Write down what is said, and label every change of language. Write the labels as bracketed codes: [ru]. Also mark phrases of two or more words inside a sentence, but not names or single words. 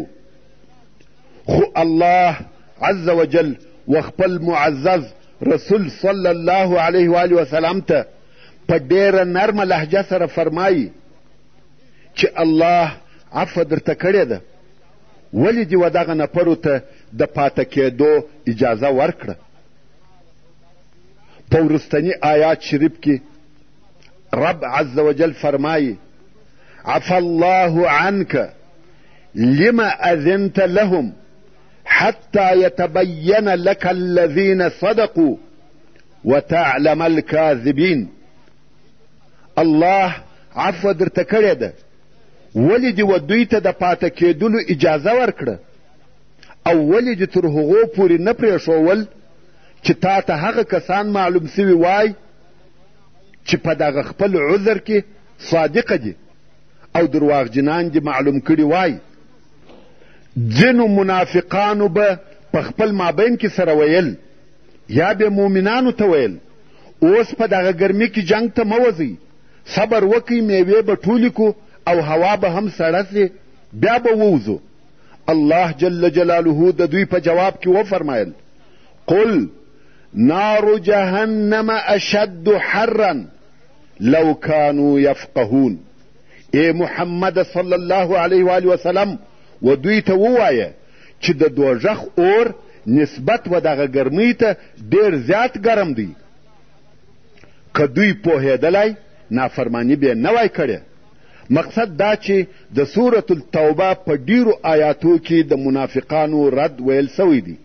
[ps] خو الله [ar] عز وجل [ps] و خپل معزز رسول [ar] صلی الله علیه وآله وسلم [ps] ته په ډېره نرمه لهجه سره فرمایي چې الله عفو درته کړې ده، ولې دې و دغه نفرو ته د پاته کېدو اجازه ورکړه. په وروستني آیات شریف کې رب [ar] عز وجل [ps] فرمایي: [ar] عفى الله عنك لما أذنت لهم حتى يتبين لك الذين صدقوا وتعلم الكاذبين. [ps] الله عفو درته کړې ده، ولې دې و دوی ته د پاته کېدلو اجازه ورکړه، او ولې دې تر هغو پورې نه پرېښول چې تا ته هغه کسان معلوم سوي وای چې په دغه خپل عذر کې صادقه دي او درواغجنان دې معلوم کړي وای. ځینو منافقانو به په خپل مابین کې سره ویل، یا به مؤمنانو ته ویل اوس په دغه ګرمي کې جنگ ته مه وځئ، صبر وکئ، میوې به ټولې کو او هوا به هم سړه سي، بیا به ووځو. الله [ar] جل جلاله [ps] د دوی په جواب کې وفرمایل: [ar] قل نار جهنم اشد حرا لو كانوا يفقهون. ای محمد صلی الله علیه وآله وسلم، [ps] و دوی ته ووایه چې د دوژخ اور نسبت و دغه ګرمۍ ته ډېر زیات ګرم دی. که دوی پوهېدلی نافرماني به نه وای کړې. مقصد دا چې د سورة التوبه په ډیرو آیاتو کې د منافقانو رد ویل سوی دی.